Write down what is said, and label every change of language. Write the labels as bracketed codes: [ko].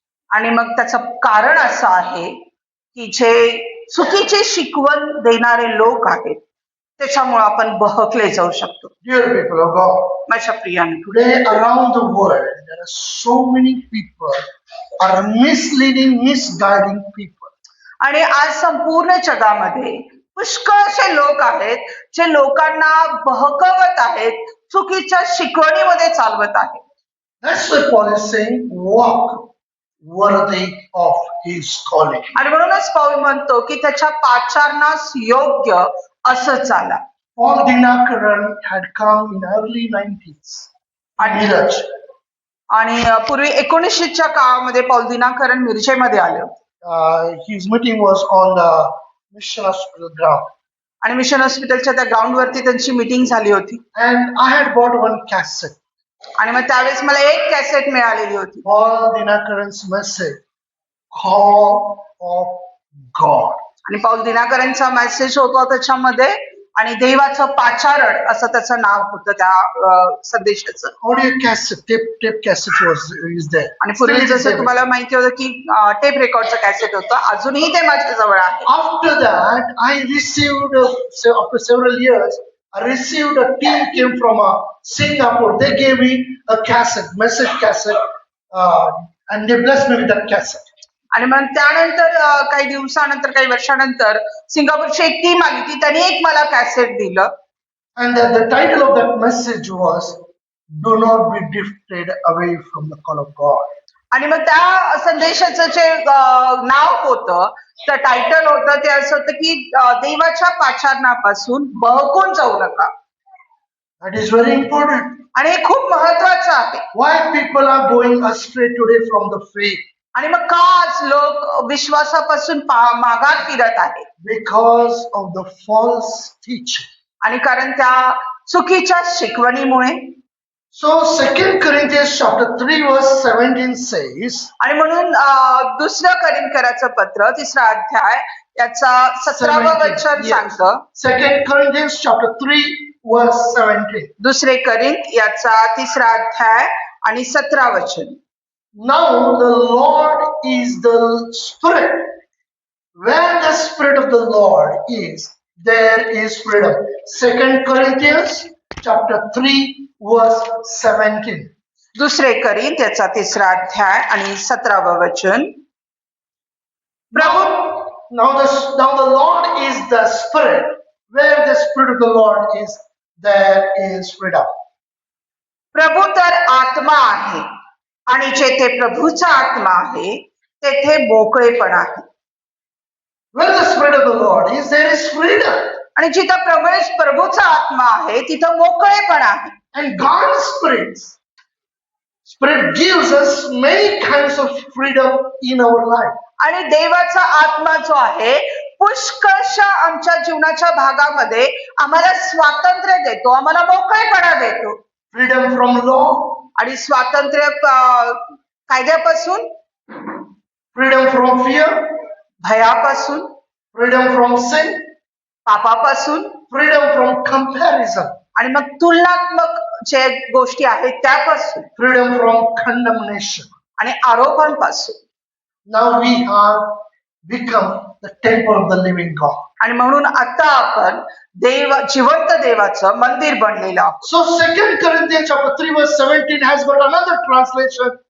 [mr] आणि मग त्याचं कारण असं आहे की जे चुकीचे शिकवण देणारे लोक आहेत, त्याच्यामुळे आपण बहकले जाऊ शकतो. [en] Dear people of God, [mr] माझ्या प्रियाने, [en] today around the world, there are so many people are misleading, misguiding people. [mr] आणि आज संपूर्ण जगामध्ये पुष्कळसे लोक आहेत जे लोकांना बहकवत आहेत, चुकीच्या शिकवणीमध्ये चालवत आहेत. [en] That's why Paul is saying, walk worthy of His calling. [mr] आणि म्हणूनच पाऊल म्हणतो की त्याच्या पाचारणास योग्य असं चाला. [en] Paul Dinakaran had come in early 90s. Miraj. [mr] आणि पूर्वी 1900च्या काळामध्ये पौल दिनाकरण मिरजेमध्ये आले. [en] His meeting was on the Mission Hospital ground. [mr] आणि मिशन हॉस्पिटलच्या त्या ग्राउंड वरती त्यांची मीटिंग झाली होती. [en] And I had bought one cassette. [mr] आणि मग त्यावेळेस मला एक कॅसेट मिळालेली होती. [en] Paul Dinakaran's message, Call of God. [mr] आणि पौल दिनाकरांचा मेसेज होता त्याच्यामध्ये, आणि देवाचं पाचारण असं त्याचं नाव होतं त्या संदेशाचं. [en] Audio cassette, tape cassette is there. [mr] आणि पूर्वी जसं तुम्हाला माहिती होतं की टेप रेकॉर्डचं कॅसेट होतं, अजूनही ते माझ्या जवळ आहे. [en] After that, I received, after several years, I received a team came from Singapore. They gave me a cassette, message cassette, and they blessed me with that cassette. [mr] आणि मग त्यानंतर काही दिवसानंतर, काही वर्षानंतर सिंगापूरची एक टीम आली होती, त्यांनी एक मला कॅसेट दिलं. [en] And the title of that message was, Do not be drifted away from the call of God. [mr] आणि मग त्या संदेशाचं जे नाव होतं, तर टायटल होतं ते असं होतं की देवाच्या पाचारणापासून बहकून जाऊ नका. [en] That is very important. [mr] आणि हे खूप महत्वाचं आहे. [en] Why people are going astray today from the faith? [mr] आणि मग का आज लोक विश्वासापासून मागात फिरत आहेत? [en] Because of the false teaching. [mr] आणि कारण त्या चुकीच्या शिकवणीमुळे. [en] So 2 Corinthians chapter 3 verse 17 says, [mr] आणि म्हणून दुसरं करिंथकराचं पत्र 3रा अध्याय याचा 17वं वचन सांगतं. [en] 2 Corinthians chapter 3 verse 17. [mr] दुसरे करिंथ याचा 3रा अध्याय आणि 17 वचन. [en] Now the Lord is the Spirit. Where the Spirit of the Lord is, there is freedom. 2 Corinthians chapter 3 verse 17. [mr] दुसरे करिंथ याचा 3रा अध्याय आणि 17वं वचन. [en] Now the Lord is the Spirit. Where the Spirit of the Lord is, there is freedom. [mr] प्रभू तर आत्मा आहे आणि जेथे प्रभूचा आत्मा आहे तेथे मोकळेपण आहे. [en] Where the Spirit of the Lord is, there is freedom. [mr] आणि जिथं प्रभूचा आत्मा आहे तिथं मोकळेपण आहे. [en] And God's Spirit gives us many kinds of freedom in our life. [mr] आणि देवाचा आत्मा जो आहे पुष्कळशा आमच्या जीवनाच्या भागामध्ये आम्हाला स्वातंत्र्य देतो, आम्हाला मोकळेपणा देतो. [en] Freedom from law, [mr] आणि स्वातंत्र्य कायद्यापासून, [en] freedom from fear, [mr] भयापासून, [en] freedom from sin, [mr] पापापासून, [en] freedom from comparison, [mr] आणि मग तुलनात्मक जे गोष्टी आहेत त्यापासून, [en] freedom from condemnation. [mr] आणि आरोपांपासून. [en] Now we have become the temple of the living God. [mr] आणि म्हणून आता आपण जिवंत देवाचं मंदिर बनलेलं आहोत. [en] So 2 Corinthians chapter 3 verse 17 has got another translation.